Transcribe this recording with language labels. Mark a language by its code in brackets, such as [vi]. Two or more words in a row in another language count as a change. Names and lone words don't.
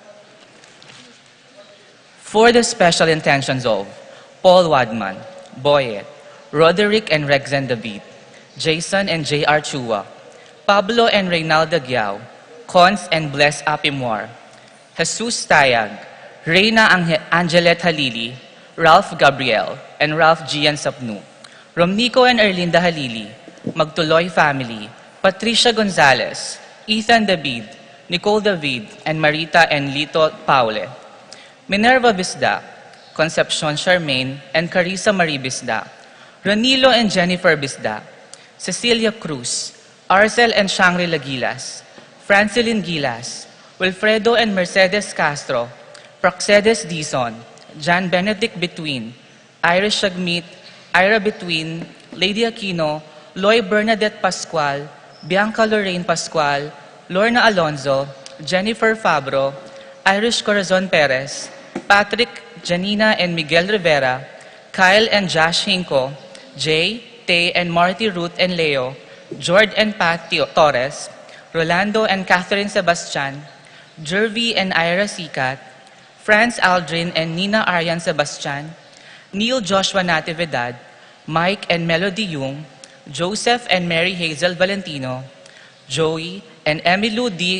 [en] For the special intentions of Paul Wadman, Boyet, Roderick and Rexen David, Jason and J.R. Chua, Pablo and Reynalda Giao, Cons and Bless Apimwar, Jesus Tayag, Reyna Angelet Halili, Ralph Gabriel, and Ralph Gian Sapnu, Romnico and Erlinda Halili, Magtuloy family, Patricia Gonzalez, Ethan David, Nicole David, and Marita and Lito Paule, Minerva Bisda, Concepcion Charmaine, and Carissa Marie Bisda, Ranilo and Jennifer Bisda, Cecilia Cruz, Arcel and Shangri-La Gilas, Francilin Gilas, Wilfredo and Mercedes Castro, Praxedes Dizon, Jan Benedict Between, Irish Shagmit, Ira Between, Lady Aquino, Loy Bernadette Pascual, Bianca Lorraine Pascual, Lorna Alonzo, Jennifer Fabro, Irish Corazon Perez, Patrick, Janina and Miguel Rivera, Kyle and Josh Hinco, Jay, Tay and Marty Ruth and Leo, Jord and Pat Torres, Rolando and Catherine Sebastian, Jervy and Ira Sikat, Franz Aldrin and Nina Arian Sebastian, Neil Joshua Natividad, Mike and Melody Yung, Joseph and Mary Hazel Valentino, Joey and Emilu D.